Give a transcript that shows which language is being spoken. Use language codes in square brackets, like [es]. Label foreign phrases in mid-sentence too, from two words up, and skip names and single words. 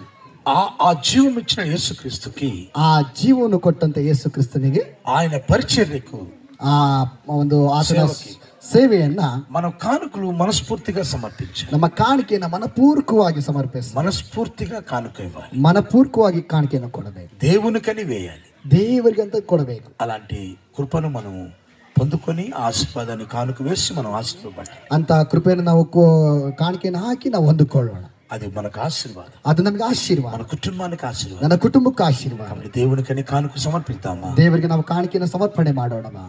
[te] ఆ జీవం ఇచ్చిన యేసుక్రీస్తుకి, [kn] ಆ ಜೀವವನ್ನು ಕೊಟ್ಟಂತ ಯೇಸು ಕ್ರಿಸ್ತನಿಗೆ [te] ఆయన పరిచర్యకు, [kn] ಆ ಒಂದು ಆತನ ಸೇವೆಯನ್ನ [te] మనం కానుకలు మనస్ఫూర్తిగా సమర్పించాలి. [kn] ನಮ್ಮ ಕಾಣಿಕೆಯನ್ನು ಮನಪೂರ್ವಕವಾಗಿ ಸಮರ್ಪಿಸಿ, [te] మనస్ఫూర్తిగా కానుక ఇవ్వాలి. [kn] ಮನಪೂರ್ವಕವಾಗಿ ಕಾಣಿಕೆಯನ್ನು ಕೊಡಬೇಕು. [te] దేవునికని వేయాలి, [kn] ದೇವರಿಗಂತ ಕೊಡಬೇಕು. [te] అలాంటి కృపను మనం పొందుకొని ఆశీర్వాదాన్ని కానుక వేసి మనం ఆశీర్వాదాలి. [kn] ಅಂತ ಕೃಪೆಯನ್ನು ನಾವು ಕಾಣಿಕೆಯನ್ನು ಹಾಕಿ ನಾವು ಹೊಂದಿಕೊಳ್ಳೋಣ. [te] అది మనకు ఆశీర్వాదం. [kn] ಅದು ನಮಗೆ ಆಶೀರ್ವಾದ, [te] మన కుటుంబానికి ఆశీర్వాదం, [kn] ನನ್ನ ಕುಟುಂಬಕ್ಕೆ ಆಶೀರ್ವಾದ. [te] కాబట్టి దేవునికని కానుక సమర్పిద్దామా? [kn] ದೇವರಿಗೆ ನಾವು ಕಾಣಿಕೆಯನ್ನು ಸಮರ್ಪಣೆ ಮಾಡೋಣ.